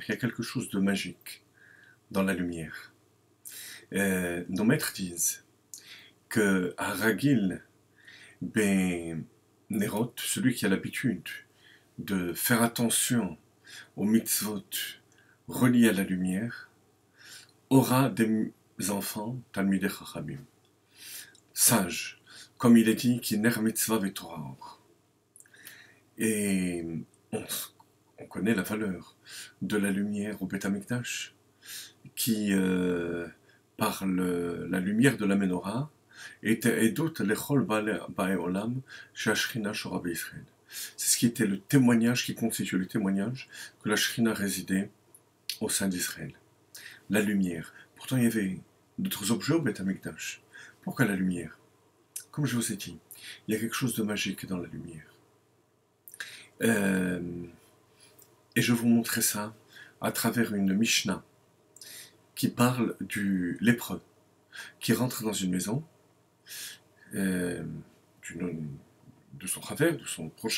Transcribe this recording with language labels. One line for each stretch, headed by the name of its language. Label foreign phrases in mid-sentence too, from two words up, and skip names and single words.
French: Il y a quelque chose de magique dans la lumière. Nos maîtres disent que
Hebrew: הרגיל בנרות,
French: celui qui a l'habitude de faire attention aux mitzvot reliés à la lumière, aura des enfants
Hebrew: תלמידי חכמים,
French: sages, comme il est dit,
Hebrew: כי נר מצוה ותורה.
French: Et on connaît la valeur de la lumière au Beth Amikdash, qui, par la lumière de la menorah, était
Hebrew: עדות לכל באי עולם שהשכינה שורה בישראל.
French: C'est ce qui était le témoignage, qui constitue le témoignage que la Shrina résidait au sein d'Israël. La lumière. Pourtant, il y avait d'autres objets au Beth Amikdash. Pourquoi la lumière? Comme je vous ai dit, il y a quelque chose de magique dans la lumière. Et je vais vous montrer ça à travers une Mishnah qui parle du lépreux qui rentre dans une maison de son travers, de son prochain.